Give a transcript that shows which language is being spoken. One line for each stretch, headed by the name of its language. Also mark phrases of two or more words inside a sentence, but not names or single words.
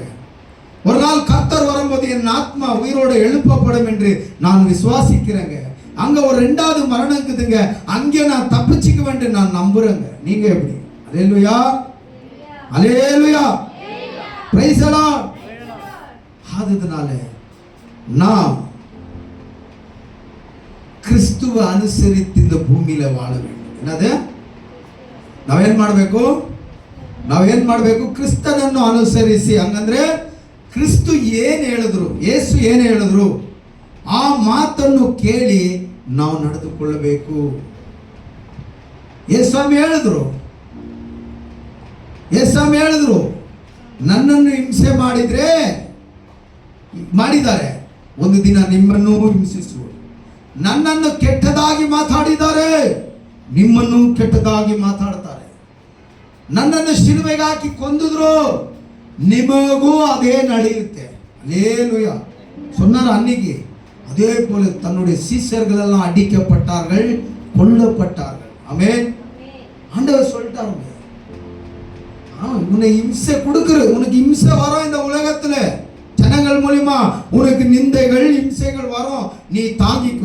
Tamil: ஒரு நாள் கர்த்தர் வரும்போது என் ஆத்மா உயிரோடு எழுப்பப்படும் என்று நான் விசுவாசிக்கிறேங்க. அங்க ஒரு 2வது மரணம் இருக்குதுங்க, அங்கே நான் தப்பிச்சுக்க வேண்டும் நான் நம்புறேங்க. நீங்க எப்படி? அல்லேலூயா, அல்லேலூயா,
English: praise the Lord.
Tamil: அதனால நாம்
Kannada: ಕ್ರಿಸ್ತುವ ಅನುಸರಿಸಿ
Tamil: இந்த ಭೂಮಿயில வாழ வேண்டும். என்னது?
Kannada: ನಾವೇನ್ ಮಾಡಬೇಕು? ಕ್ರಿಸ್ತನನ್ನು ಅನುಸರಿಸಿ. ಹಂಗಂದ್ರೆ ಕ್ರಿಸ್ತು ಏನು ಹೇಳಿದ್ರು, ಯೇಸು ಏನು ಹೇಳಿದ್ರು ಆ ಮಾತನ್ನು ಕೇಳಿ ನಾವು ನಡೆದುಕೊಳ್ಳಬೇಕು. ಯೇಸು ಸ್ವಾಮಿ ಹೇಳಿದ್ರು, ಯೇಸಮ್ಮ ಹೇಳಿದ್ರು, ನನ್ನನ್ನು ಹಿಂಸೆ ಮಾಡಿದ್ದಾರೆ, ಒಂದು ದಿನ ನಿಮ್ಮನ್ನು ಹಿಂಸಿಸುವರು. ನನ್ನನ್ನು ಕೆಟ್ಟದಾಗಿ ಮಾತಾಡಿದ್ದಾರೆ, ನಿಮ್ಮನ್ನು ಕೆಟ್ಟದಾಗಿ ಮಾತಾಡ್ತಾರೆ. ನನ್ನನ್ನು ಶಿಲುಬೆಗೆ ಹಾಕಿ ಕೊಂದಿದ್ರು, ನಿಮಗೂ அதே ನಡೆಯುತ್ತೆ.
Tamil: அல்லேலூயா சொன்னார் அன்னைக்கு. அதே போல தன்னுடைய சீஷர்களெல்லாம் அடிக்கப்பட்டார்கள், கொல்லப்பட்டார்கள். ஆமென். ஆண்டவர் சொல்லிட்டாருங்க, உன்னை இம்சை கொடுக்குற, உனக்கு இம்சை வரும் இந்த உலகத்துல, ஜனங்கள் மூலியமா உனக்கு நிந்தைகள் இம்சைகள் வரும், நீ தாங்கிக்கோ.